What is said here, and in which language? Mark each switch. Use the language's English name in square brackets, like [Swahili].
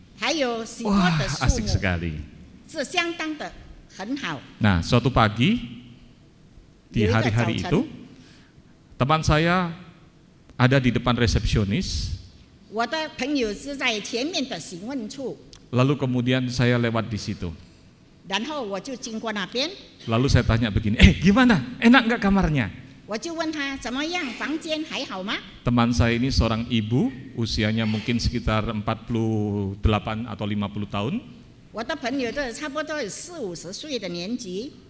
[Chinese] 还有许多的树木, [Indonesian] wah, asik sekali. [Chinese] 是相当的很好. [Indonesian] Nah, suatu pagi di hari-hari itu, teman saya ada di depan resepsionis. [Chinese] 我的朋友是在前面的询问处. [Indonesian] Lalu kemudian saya lewat di situ. [Chinese] 然后我就经过那边. [Indonesian] Lalu saya tanya begini, gimana? Enak enggak kamarnya? [Chinese] 我就问他怎么样，房间还好吗？ [Indonesian] Teman saya ini seorang ibu, usianya mungkin sekitar 48 atau 50 tahun. [Chinese] 我的朋友都差不多四五十岁的年纪.